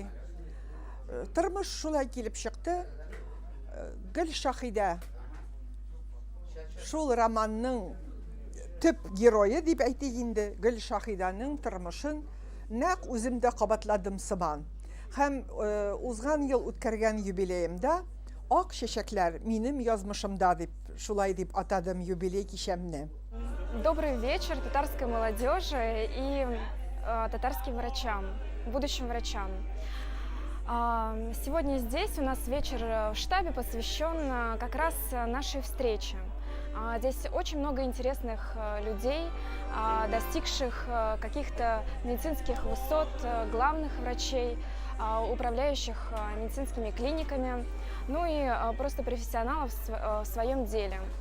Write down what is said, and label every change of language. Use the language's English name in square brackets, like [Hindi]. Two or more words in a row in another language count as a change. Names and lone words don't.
[Tatar] Тормыш шулай килеп чыкты. Гөл Шаһидә шул романның төп герое дип әйтик инде. Гөл Шаһиданың тормышын нәкъ үземдә кабатладым сыман. Һәм узган ел үткәргән юбилеемдә «Ак чәчәкләр» минем язмышымда дип, шулай дип атадым юбилей кичәмне. [Russian] Добрый вечер татарской молодежи и татарским врачам, будущим врачам. Сегодня здесь у нас вечер в штабе посвящен как раз нашей встрече. Здесь очень много интересных людей, достигших каких-то медицинских высот, главных врачей, управляющих медицинскими клиниками, ну и просто профессионалов в своем деле.